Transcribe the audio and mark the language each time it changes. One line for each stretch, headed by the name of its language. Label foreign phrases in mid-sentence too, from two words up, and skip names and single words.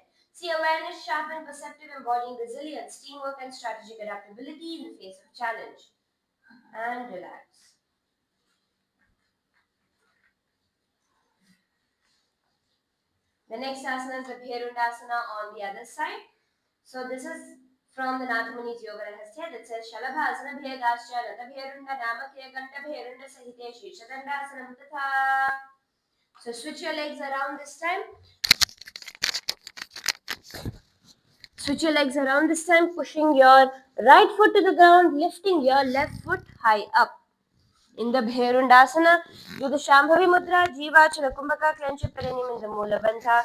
English: See awareness, sharp and perceptive, embodying resilience, teamwork, and strategic adaptability in the face of challenge. and relax. The next asana is the Bherundasana on the other side. So this is from the Nathamuni's Yoga Rahasya that says
Sanskrit: शलभासन भेदस्य नत भेरुण्ड नामक्य गण्ड भेरुण्ड सहिते शिशदण्डासन तथा.
English: So switch your legs around this time. Switch your legs around this time, pushing your right foot to the ground, lifting your left foot high up. In the Bherundasana, do the Shambhavi Mudra, Jivachana Kumbhaka, clench your perineum in the Mula Bandha.